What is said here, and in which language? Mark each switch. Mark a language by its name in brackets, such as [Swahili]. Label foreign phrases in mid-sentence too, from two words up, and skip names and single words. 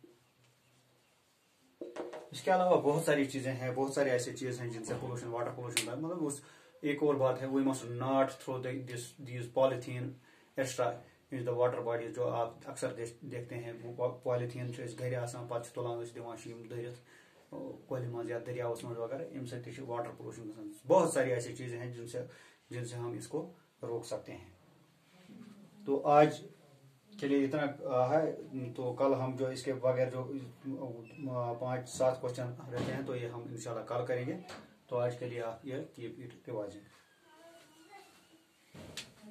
[Hindi] इसके अलावा बहुत सारी चीजें हैं, बहुत सारी ऐसी चीजें हैं जिनसे पोल्यूशन, [English] water pollution [Hindi] का मतलब उस एक और बात है, [English] we must not throw this polythene extra in the water body. [Hindi] जो आप अक्सर देखते हैं [Kashmiri] पॉलिथीन घर आसान पे तुलान दिवान दरित कोल मज या दरियावस मज वगैरह, अम सत [English] water pollution [Kashmiri] गसान। [Hindi] बहुत सारी ऐसी चीजें हैं जिनसे हम इसको रोक सकते हैं। तो आज के लिए इतना है। तो कल हम जो इसके बगैर जो 5-7 क्वेश्चन रहते हैं तो ये हम इंशाल्लाह कल करेंगे। तो आज के लिए आप ये [English] keep it revising.